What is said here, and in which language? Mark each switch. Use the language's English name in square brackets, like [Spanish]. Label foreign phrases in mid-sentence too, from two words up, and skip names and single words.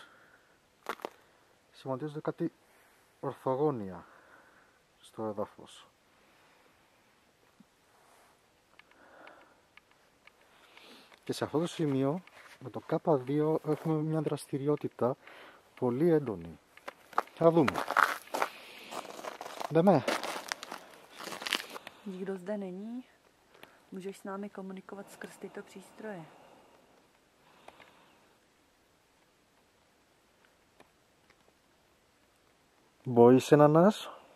[Greek] Σχηματίζονται κάτι ορθογώνια στο έδαφος. Και σε αυτό το σημείο με το K2 έχουμε μια δραστηριότητα πολύ έντονη. Θα δούμε. [Czech] Jdeme. Nikdo zde není. Můžeš s námi komunikovat skrz tyto přístroje. Bojí se na nás?